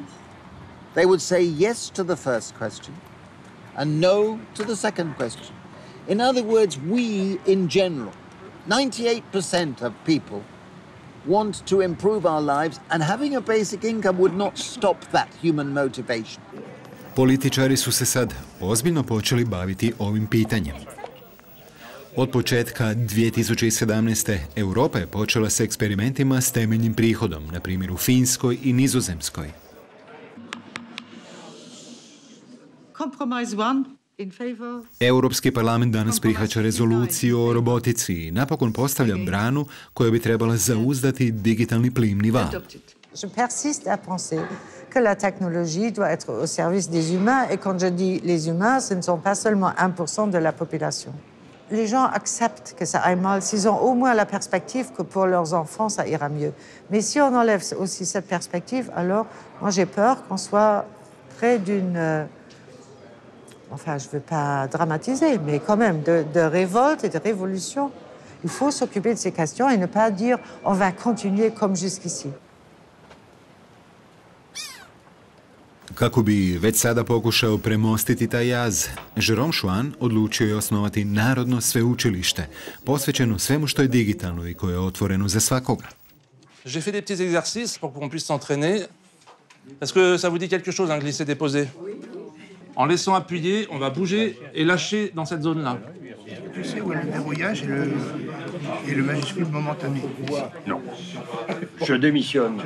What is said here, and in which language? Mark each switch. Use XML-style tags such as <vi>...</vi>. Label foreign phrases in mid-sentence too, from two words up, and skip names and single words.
<en>They would say yes to the first question and no to the second question. In other words, we in general, 98% of people want to improve our lives, and having a basic income would not stop that human motivation.</en> <hr>Političari su se sad ozbiljno počeli baviti ovim pitanjem. Od početka 2017. Europa je počela s eksperimentima s temeljnim prihodom, na primjer u Finskoj i Nizozemskoj. Europski parlament danas prihvaća rezoluciju o robotici i napokon postavlja branu koja bi trebala zauzdati digitalni plimni val.</hr> <fr>Je persiste à penser que la technologie doit être au service des humains, et quand je dis les humains, ce ne sont pas seulement 1% de la population. Les gens acceptent que ça aille mal s'ils ont au moins la perspective que pour leurs enfants, ça ira mieux. Mais si on enlève aussi cette perspective, alors moi j'ai peur qu'on soit près d'une... Enfin, je ne veux pas dramatiser, mais quand même, de révolte et de révolution. Il faut s'occuper de ces questions et ne pas dire on va continuer comme jusqu'ici.</fr> <hr>Kako bi već sada pokušao premostiti taj jaz, Jerome Schwan odlučio je osnovati Narodno sveučilište, posvećeno svemu što je digitalno i koje je otvoreno za svakoga.</hr> <fr>J'ai fait des petits exercices pour qu'on puisse s'entraîner. Est-ce que ça vous dit quelque chose, hein, glisser, déposer? En laissant appuyer, on va bouger et lâcher dans cette zone-là. Tu sais où est le verrouillage et le majuscule momentané? Non. Je démissionne.</fr>